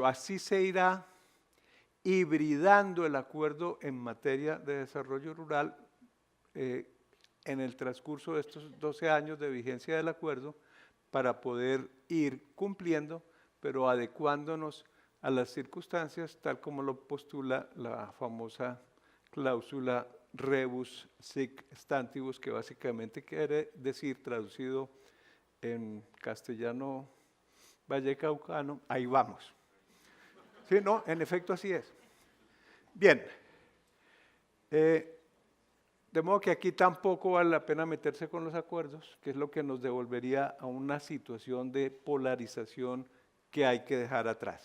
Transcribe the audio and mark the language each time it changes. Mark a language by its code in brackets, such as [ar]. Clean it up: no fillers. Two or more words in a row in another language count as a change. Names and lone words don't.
[es] así se irá hibridando el acuerdo en materia de desarrollo rural en el transcurso de estos 12 años de vigencia del acuerdo, para poder ir cumpliendo, pero adecuándonos a las circunstancias, tal como lo postula la famosa cláusula [la] rebus sic stantibus, [es] que básicamente quiere decir, traducido en castellano vallecaucano, ahí vamos. Sí, no, en efecto así es. Bien, de modo que aquí tampoco vale la pena meterse con los acuerdos, que es lo que nos devolvería a una situación de polarización que hay que dejar atrás.